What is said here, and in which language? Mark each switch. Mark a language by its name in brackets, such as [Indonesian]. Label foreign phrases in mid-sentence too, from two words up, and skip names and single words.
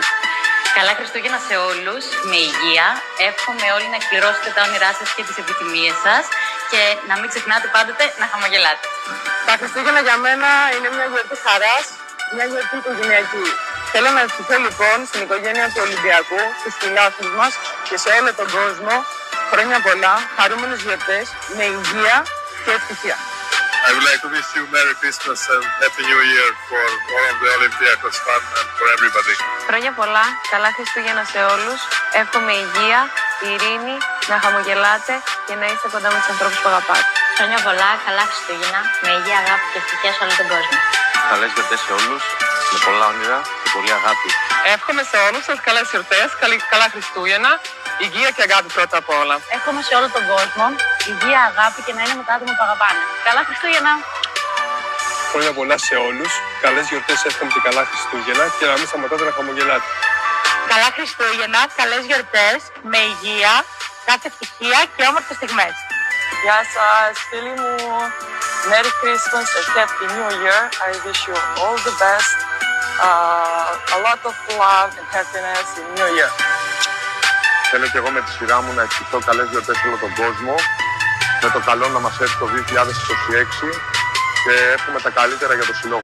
[Greek] Καλά Χριστούγεννα σε όλους, με υγεία. Εύχομαι όλοι να εκπληρώσετε τα όνειρά σας και τις επιθυμίες σας και να μην ξεχνάτε πάντοτε να χαμογελάτε. Τα Χριστούγεννα για μένα είναι μια γιορτή χαράς, μια γιορτή οικογενειακή. Θέλω να ευχηθώ λοιπόν στην οικογένεια του Ολυμπιακού, στους φιλάθλους μας και σε όλο τον κόσμο χρόνια πολλά, χαρούμενες γιορτές, με υγεία και ευτυχία. [English] I would like to wish you Merry Christmas and Happy New Year for all of the Olympiacos fun and for everybody. [Greek] Χρόνια πολλά, καλά Χριστούγεννα σε όλους. Εύχομαι υγεία, ειρήνη, να χαμογελάτε και να είστε κοντά με τους ανθρώπους που αγαπάτε. Χρόνια πολλά, καλά Χριστούγεννα, με υγεία, αγάπη και ευτυχία σε όλο τον κόσμο. Καλές γιορτές σε όλους, με πολλά όνειρα και πολύ αγάπη. Εύχομαι σε όλους σας καλές γιορτές, καλά Χριστούγεννα, υγεία και αγάπη πρώτα απ' όλα. Εύχομαι σε όλο τον κόσμο υγεία, αγάπη και να είναι με τα άτομα που αγαπάνε. Καλά Χριστούγεννα! Χρόνια πολλά σε όλους, καλές γιορτές, εύχομαι και καλά Χριστούγεννα και να μην σταματάτε να χαμογελάτε. Καλά Χριστούγεννα, καλές γιορτές, με υγεία, κάθε ευτυχία και όμορφες στιγμές. Γεια σας, φίλοι μου. [English] Merry Christmas and Happy New Year. I wish you all the best. A lot of love and happiness in New Year. [Greek] Θέλω και εγώ με τη σειρά μου να ευχηθώ καλές γιορτές σε όλο τον κόσμο, με το καλό να μας έρθει το 2026 και εύχομαι τα καλύτερα για το συλλόγο.